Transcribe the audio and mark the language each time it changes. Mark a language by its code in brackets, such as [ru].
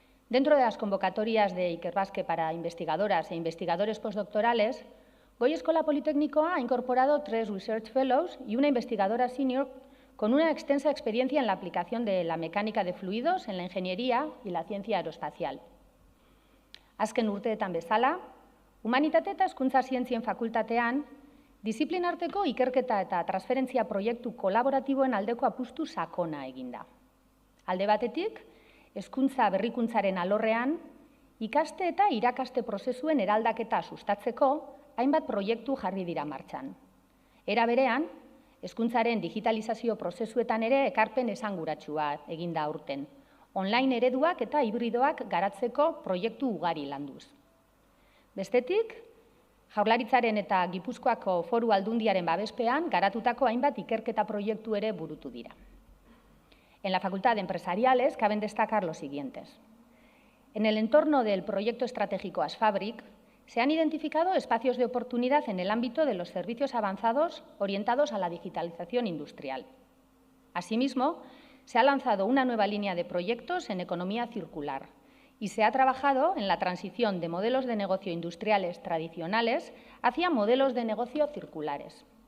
[es] Dentro de las convocatorias de Ikerbasque para investigadoras e investigadores postdoctorales, Goi Eskola Politeknikoa ha incorporado 3 Research Fellows y una investigadora senior con una extensa experiencia en la aplicación de la mecánica de fluidos en la ingeniería y la ciencia aeroespacial. [eu] Azken urteetan bezala, Humanitate eta Hezkuntza Zientzien Fakultatean, disiplinarteko ikerketa eta transferentzia proiektu kolaboratiboen aldeko apustu sakona eginda. Alde batetik, hezkuntza berrikuntzaren alorrean, ikaste eta irakaste prozesuen eraldaketa sustatzeko hainbat proiektu jarri dira martxan. Era berean, hezkuntzaren digitalizazio prozesuetan ere ekarpen esanguratsua eginda aurten, online ereduak eta hibridoak garatzeko proiektu ugari landuz. Bestetik, Jaurlaritzaren eta Gipuzkoako Foru Aldundiaren babespean garatutako hainbat ikerketa proiektu ere burutu dira. [es] En la Facultad de Empresariales caben destacar los siguientes. En el entorno del proyecto estratégico ASFABRIC se han identificado espacios de oportunidad en el ámbito de los servicios avanzados orientados a la digitalización industrial. Asimismo, se ha lanzado una nueva línea de proyectos en economía circular y se ha trabajado en la transición de modelos de negocio industriales tradicionales hacia modelos de negocio circulares.